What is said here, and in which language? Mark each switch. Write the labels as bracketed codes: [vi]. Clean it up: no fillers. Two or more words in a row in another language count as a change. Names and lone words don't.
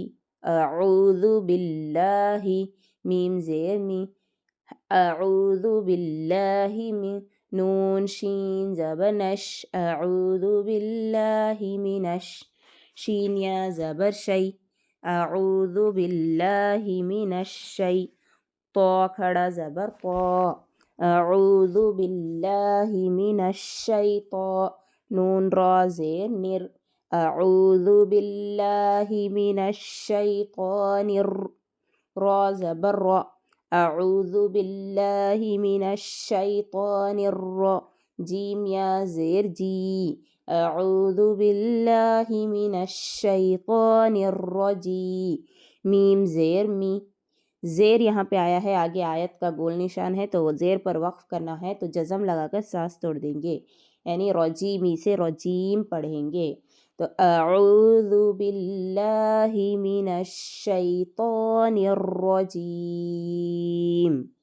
[ar] اعوذ باللہ [ur] میم زیر می [ar] اعوذ باللہ من [ur] نون شین زبر نش [ar] اعوذ باللہ من [ur] شین یا زبر شی [ar] اعوذ باللہ من [ur] الشی طا کھڑا زبر طا [ar] اعوذ باللہ من الشیطان [ur] نون را زیر نر [ar] اعوذ باللہ من الشیطان [ur] را زبر را، [ar] اعوذ باللہ من الشیطان [ur] جیم یا زیر جی، [ar] اعوذ باللہ من الشیطان الرجیم، [ur] میم زیر می، زیر یہاں پہ آیا ہے، آگے آیت کا گول نشان ہے تو وہ زیر پر وقف کرنا ہے تو جزم لگا کر سانس توڑ دیں گے، یعنی رجیمی سے رجیم پڑھیں گے. [ar] تو اعوذ باللہ من الشیطان الرجیم.